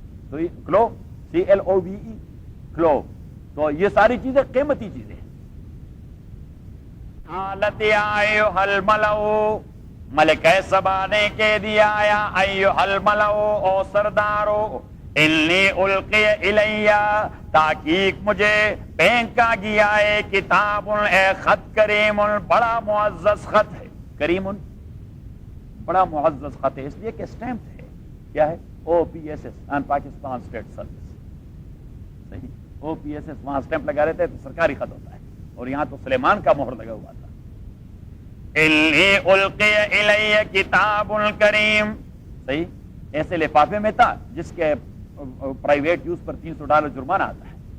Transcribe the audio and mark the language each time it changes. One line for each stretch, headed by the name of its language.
Urdu: تو یہ کلو CLOVE، کلو، تو یہ ساری چیزیں قیمتی چیزیں ہیں۔ حالت
Arabic: یا ایھا الملأ،
Urdu: ملکہ سبا نے کہہ دیا، یا ایھا الملأ، او سردارو،
Arabic: انی القی الیہ،
Urdu: تحقیق مجھے پھینکا گیا ہے، کتاب، اے خط، کریم، بڑا معزز خط ہے، کریم بڑا معزز خط ہے، اس لیے کہ اسٹیمپ ہے، کیا ہے؟
English: OPSS and Pakistan State Service.
Urdu: صحیح, OPSS وہاں اسٹیمپ لگا رہے تھے تو سرکاری خط ہوتا ہے, اور یہاں تو سلیمان کا مہر لگا ہوا تھا.
Arabic: انی القی الی کتاب کریم,
Urdu: صحیح, ایسے لفافے میں تھا جس کے پرائیویٹ یوز پر $300 جرمانہ آتا ہے.